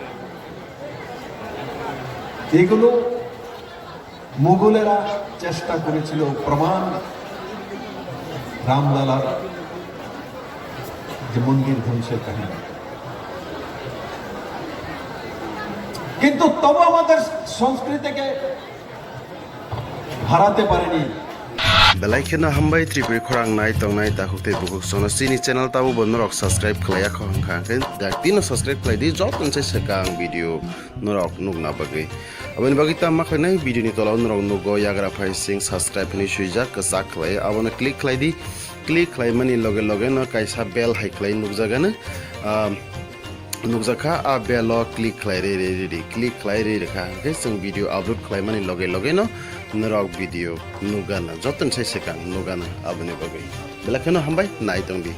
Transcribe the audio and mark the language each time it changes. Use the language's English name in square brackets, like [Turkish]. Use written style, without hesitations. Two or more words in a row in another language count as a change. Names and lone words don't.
[Bangla] এগুলো মুঘলেরা চেষ্টা করেছিল প্রমাণ রামলালার যে মন্দির ধ্বংসের কাহিনী। কিন্তু তবু আমাদের সংস্কৃতিকে হারাতে পারেনি। [Kok Borok] belai khena hambai tripuri khorang nai tongnai ta hukte bukuk sona sini channel tabu bonnorok subscribe khlaya khong khang dak tino subscribe khlai di jot tonse sekang video norok nugna bagi aboni bagi ta ma khlai video ni tolaw norok nugo yagra phai sing subscribe ni suija kasak khlai abona click khlai di click khlai mani loge loge no kaisa bell hai khlai nugjagana nukjaka a belo click khlai re click khlai re kha ke sing video upload khlai mani loge loge no norok video nugana joton sai sekang nugana aboni bagi belai khena hambai nai tongdi